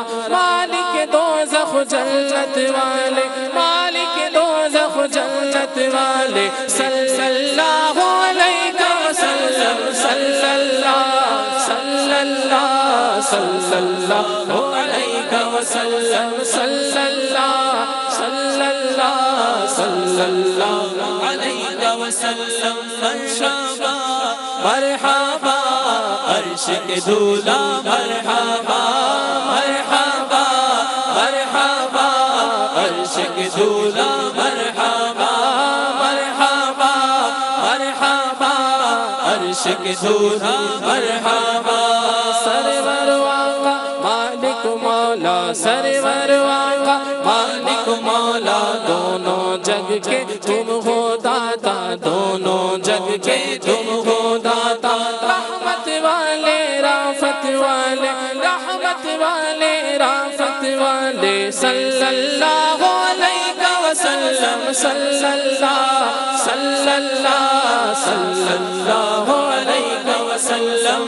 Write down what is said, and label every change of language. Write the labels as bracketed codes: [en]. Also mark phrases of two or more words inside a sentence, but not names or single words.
[ur] مالک دوزخ جنت والے، مالک دوزخ جنت والے، [ar] صلی اللہ علیہ وسلم، صلی اللہ صلی اللہ صلی اللہ علیہ وسلم، صلی اللہ صلی اللہ صلی اللہ علیہ وسلم۔ [ur] مرحبا مرحبا عرش کے دولا، مرحبا مرحبا مرحبا عرش کے دولا، مرحبا مرحبا مرحبا عرش کے دولا، مرحبا۔ سرور آقا مالک مولا، سرور آقا مالک مولا، دونوں جگ کے تم ہو داتا، دونوں جگ کے تم ہو داتا، رحمت والے رافت والے، رحمت والے رافت والے، [ar] صلی اللہ علیہ وسلم، صلی اللہ صلی اللہ صلی اللہ علیہ وسلم۔